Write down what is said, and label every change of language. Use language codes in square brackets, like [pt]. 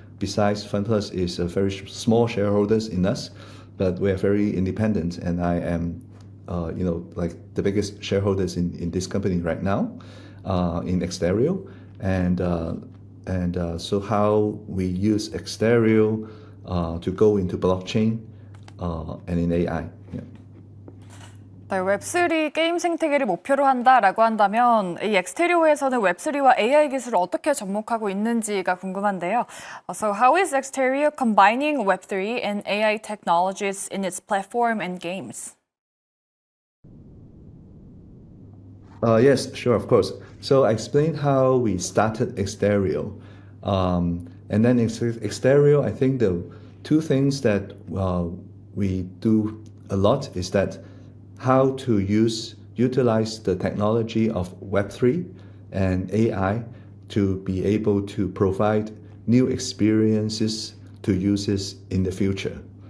[en] Besides, FunPlus is a very small shareholders in us, but we are very independent, and I am, like the biggest shareholders in this company right now, in Xtereo, and so how we use Xtereo to go into blockchain and in AI. Yeah. [ko] 네, 웹3 게임 생태계를 목표로 한다라고 한다면 이 엑스테리오에서는 웹3와 AI 기술을 어떻게 접목하고 있는지가 궁금한데요. [en] So how is Xtereo combining Web3 and AI technologies in its platform and games? Yes, sure, of course. So I explained how we started Xtereo. And then Xtereo, I think the two things that we do a lot is that how to utilize the technology of Web3 and AI to be able to provide new experiences to users in the future.